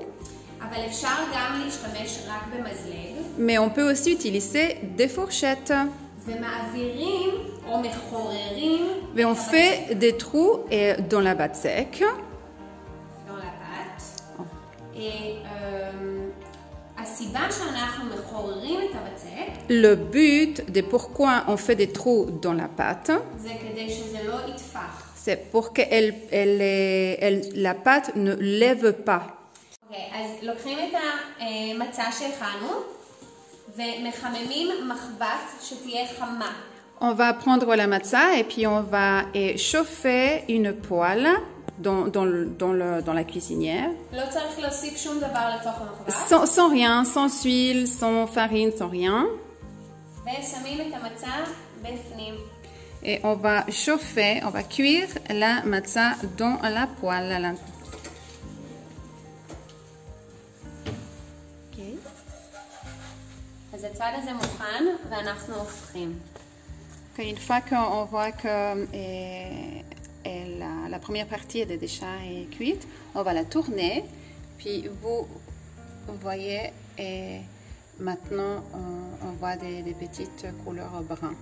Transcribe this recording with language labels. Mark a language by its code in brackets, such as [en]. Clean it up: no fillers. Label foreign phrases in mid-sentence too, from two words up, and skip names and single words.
[he] אבל אפשר גם להשתמש רק במזלג. [fr] mais on peut aussi utiliser des fourchettes. [he] ומעבירים או מחוררים. [fr] Mais on fait des trous dans la pâte sec. dans la pâte. [he] Et הסיבה שאנחנו מחוררים את הבצק [fr] le but de pourquoi on fait des trous dans la pâte, [he] זה כדי שזה לא יתפח. [fr] c'est pour que la pâte ne lève pas. [he] אוקיי, אז לוקחים את המצה שהכנו ומחממים מחבת שתהיה חמה. [fr] On va prendre la matza et puis on va chauffer une poêle dans la cuisinière. [he] לא צריך להוסיף שום דבר לתוך המחבת. [fr] Sans rien, sans huile, sans farine, sans rien. [he] ושמים את המצה בפנים. [fr] Et on va chauffer, on va cuire la matza dans la poêle. Okay. [he] אז הצד הזה מוכן ואנחנו הופכים. [fr] Une fois qu'on voit que la première partie est déjà cuite, on va la tourner. Puis vous voyez, maintenant on voit des petites couleurs brunes.